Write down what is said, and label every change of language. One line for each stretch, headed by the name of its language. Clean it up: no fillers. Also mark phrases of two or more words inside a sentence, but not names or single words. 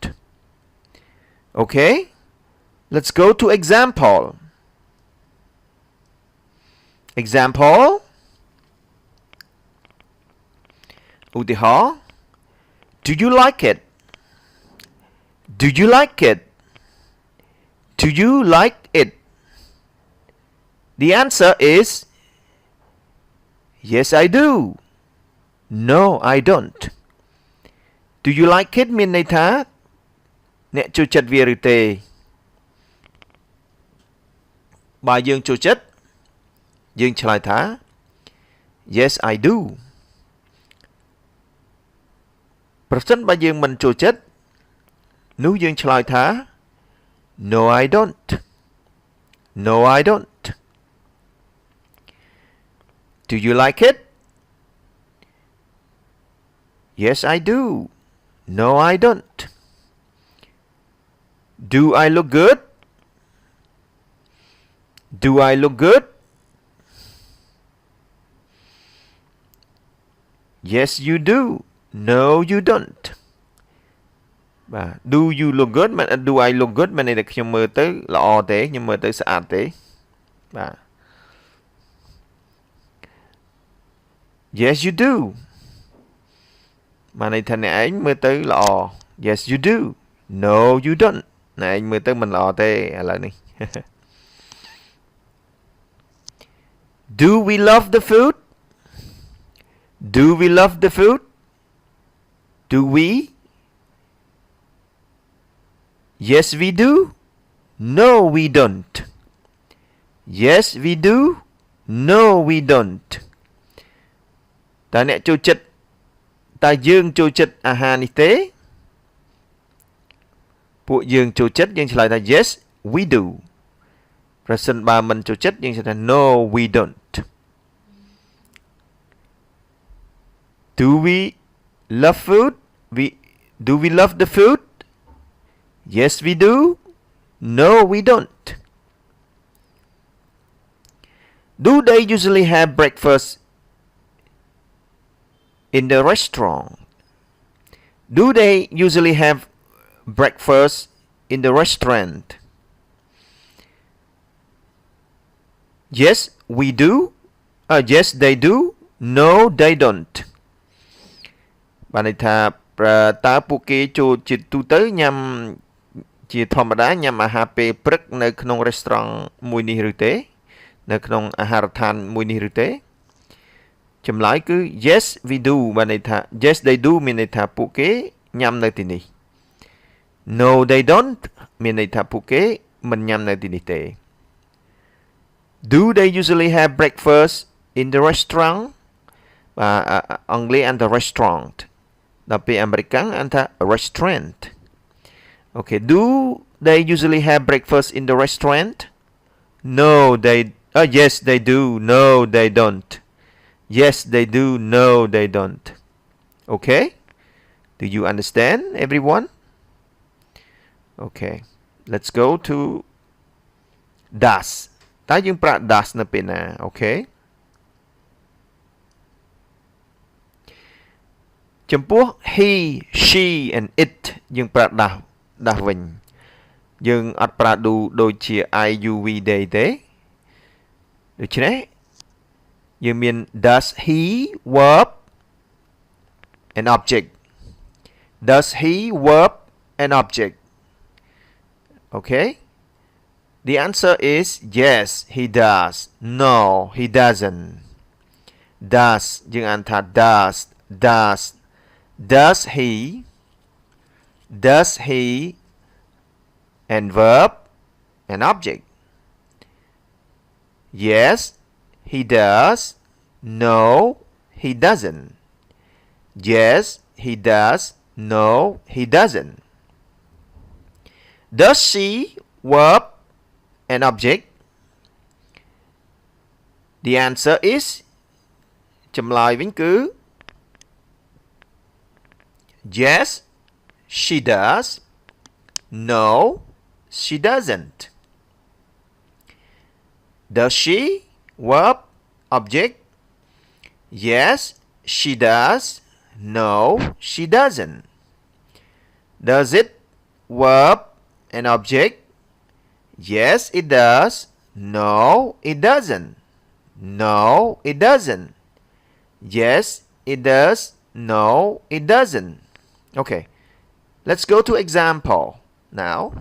English: okay let's go to example example ឧទាហរណ៍ do you like it do you like it do you like it the answer is yes I do no I don't do you like it
Khmer: មានន័យថាអ្នកចូលចិត្តវាឬទេ បើយើងចូលចិត្តយើងឆ្លើយថា
English: yes I do
Khmer: ប្រសិនបើយើងមិនចូលចិត្តនោះយើងឆ្លើយថា
English: no I don't no I don't do you like it yes I do no I don't do I look good do I look good Yes you do No you don't
Khmer: បាទ
English: Do you look good
Khmer: មិន
English: Do I look good
Khmer: មិនន័យថាខ្ញុំមើលទៅល្អទេខ្ញុំមើលទៅស្អាតទេបាទ
English: Yes you do
Khmer: បានន័យថាអ្នកឯងមើលទៅល្អ
English: Yes you do No you don't
Khmer: អ្នកឯងមើលទៅមិនល្អទេឥឡូវនេះ
English: Do we love the food Do we love the food Do we Yes we do No we don't Yes we do No we don't
Khmer: តើអ្នកចូលចិត្តតើយើងចូលចិត្តអាហារនេះទេ ពួកយើងចូលចិត្តយើងឆ្លើយថា
English: Yes we do
Khmer: ប្រសិនបើមិនចូលចិត្តយើងឆ្លើយថា
English: No we don't Do we love food Do we love the food Yes we do No we don't Do they usually have breakfast in the restaurant Do they usually have breakfast in the restaurant Yes we do Yes they do No they don't
Khmer: បានន័យ ថាតើពួកគេចូលជាទូទៅញ៉ាំជាធម្មតាញ៉ាំអាហារពេលព្រឹកនៅក្នុង restaurant មួយនេះឬទេនៅក្នុងអាហារដ្ឋានមួយនេះឬទេចម្លើយគឺ
English: Yes we do
Khmer: បានន័យថា
English: Yes they do
Khmer: មានន័យថាពួកគេញ៉ាំនៅទីនេះ
English: No they don't
Khmer: មានន័យថាពួកគេមិនញ៉ាំនៅទីនេះទេ
English: Do they usually have breakfast in the restaurant
Khmer: អង់គ្លេសអានថា
English: restaurant
Khmer: ដល់ពេលអាមេរិកអានថា
English: restaurant Okay Do they usually have breakfast in the restaurant No they Yes they do No they don't Yes they do No they don't Okay Do you understand everyone Okay let's go to does
Khmer: តើយើងប្រើ
English: does
Khmer: នៅពេលណា
English: Okay ចំពោះ he she and it
Khmer: យើងប្រើ does វិញយើងអត់ប្រើ
English: do ដូចជា I you we they
Khmer: ទេដូច្នេះយើងមាន
English: does he verb and object Does he verb and object Okay The answer is yes he does No he doesn't Does
Khmer: យើងអានថា
English: Does he and verb and object Yes he does No he doesn't Yes he does No he doesn't Does she verb and object The answer is
Khmer: ចម្លើយវិញគឺ
English: Yes she does No she doesn't Does she verb object Yes she does No she doesn't Does it verb and object Yes it does No it doesn't No it doesn't Yes it does No it doesn't Okay let's go to example now